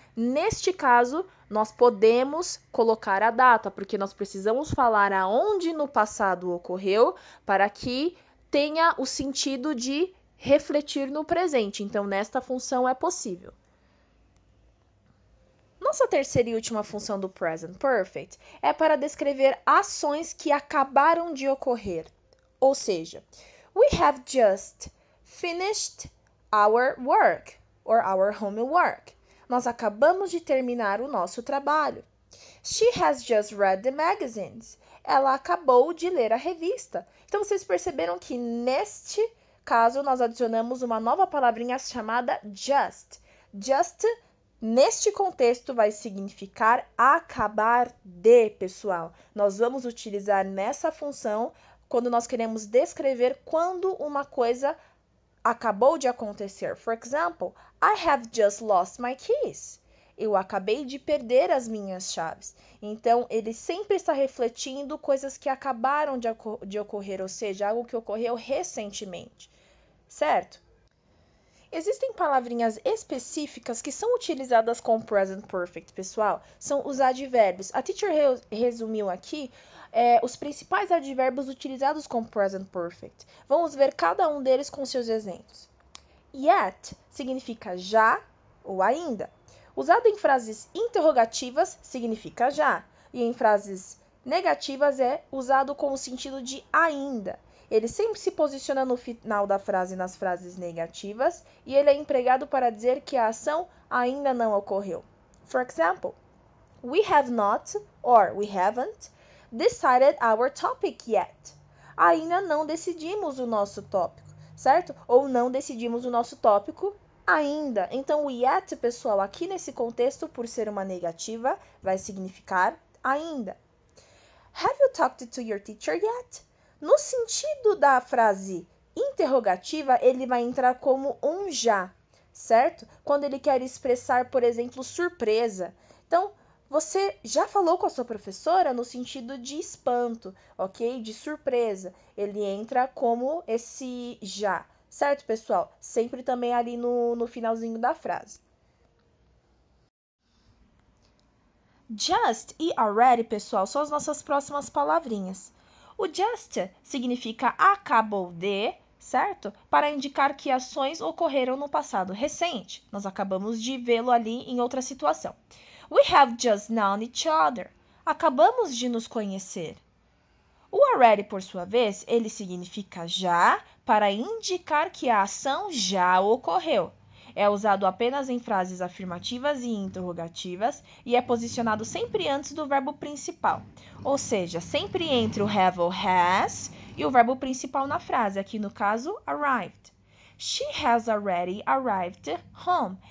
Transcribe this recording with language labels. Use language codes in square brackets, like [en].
[pt] Neste caso, nós podemos colocar a data, porque nós precisamos falar aonde no passado ocorreu para que tenha o sentido de refletir no presente. Então, nesta função é possível. Nossa terceira e última função do Present Perfect é para descrever ações que acabaram de ocorrer. Ou seja, [en] we have just finished our work or our homework. [pt] Nós acabamos de terminar o nosso trabalho. [en] She has just read the magazines. [pt] Ela acabou de ler a revista. Então, vocês perceberam que neste caso nós adicionamos uma nova palavrinha chamada just. Just, neste contexto, vai significar acabar de, pessoal. Nós vamos utilizar nessa função quando nós queremos descrever quando uma coisa acabou de acontecer. [en] For example, I have just lost my keys. [pt] Eu acabei de perder as minhas chaves. Então, ele sempre está refletindo coisas que acabaram de ocorrer, ou seja, algo que ocorreu recentemente, certo? Existem palavrinhas específicas que são utilizadas com o present perfect, pessoal. São os advérbios. A teacher resumiu aqui os principais advérbios utilizados com present perfect. Vamos ver cada um deles com seus exemplos. Yet significa já ou ainda. Usado em frases interrogativas, significa já. E em frases negativas é usado com o sentido de ainda. Ele sempre se posiciona no final da frase nas frases negativas e ele é empregado para dizer que a ação ainda não ocorreu. [en] For example, we have not or we haven't decided our topic yet. [pt] Ainda não decidimos o nosso tópico, certo? Ou não decidimos o nosso tópico ainda. Então, o yet, pessoal, aqui nesse contexto, por ser uma negativa, vai significar ainda. [en] Have you talked to your teacher yet? [pt] No sentido da frase interrogativa, ele vai entrar como um já, certo? Quando ele quer expressar, por exemplo, surpresa. Então, você já falou com a sua professora no sentido de espanto, ok? De surpresa. Ele entra como esse já, certo, pessoal? Sempre também ali no finalzinho da frase. Just e already, pessoal, são as nossas próximas palavrinhas. O just significa acabou de, certo? Para indicar que ações ocorreram no passado recente. Nós acabamos de vê-lo ali em outra situação. [en] We have just known each other. [pt] Acabamos de nos conhecer. O already, por sua vez, ele significa já para indicar que a ação já ocorreu. É usado apenas em frases afirmativas e interrogativas e é posicionado sempre antes do verbo principal, ou seja, sempre entre o have ou has e o verbo principal na frase, aqui no caso, arrived. [en] She has already arrived home.